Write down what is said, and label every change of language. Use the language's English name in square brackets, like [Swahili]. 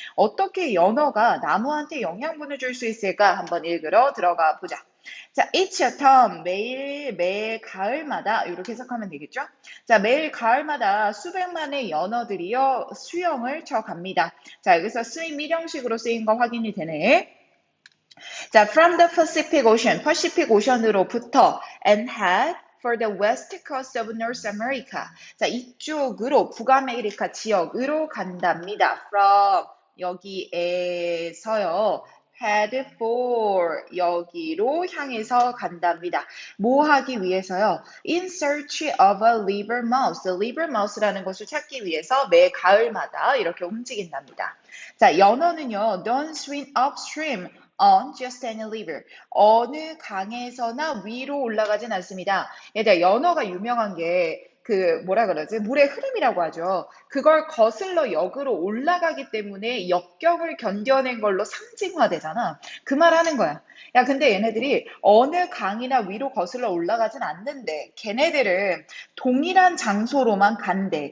[Korean] 어떻게 연어가 나무한테 영양분을 줄 수 있을까? 한번 읽으러 들어가 보자. 자, [English] each autumn, [Korean] 매 가을마다, 이렇게 해석하면 되겠죠? 자, 매일 가을마다 수백만의 연어들이요, 수영을 쳐 갑니다. 자, 여기서 쓰임 일형식으로 쓰인 거 확인이 되네. [English] 자, from the Pacific Ocean, [Korean] 퍼시픽 오션으로부터 [English] and head for the west coast of North America. [Korean] 자, 이쪽으로 북아메리카 지역으로 간답니다. from 여기에서요. [English] head for [Korean] 여기로 향해서 간답니다. 뭐 하기 위해서요? [English] In search of a liver mouse. [Korean] liver mouse라는 것을 찾기 위해서 매 가을마다 이렇게 움직인답니다. 자, 연어는요. [English] don't swim upstream on just any river. [Korean] 어느 강에서나 위로 올라가진 않습니다. 얘들 연어가 유명한 게 뭐라 그러지? 물의 흐름이라고 하죠. 그걸 거슬러 역으로 올라가기 때문에 역경을 견뎌낸 걸로 상징화되잖아. 그 말 하는 거야. 야, 근데 얘네들이 어느 강이나 위로 거슬러 올라가진 않는데 걔네들은 동일한 장소로만 간대.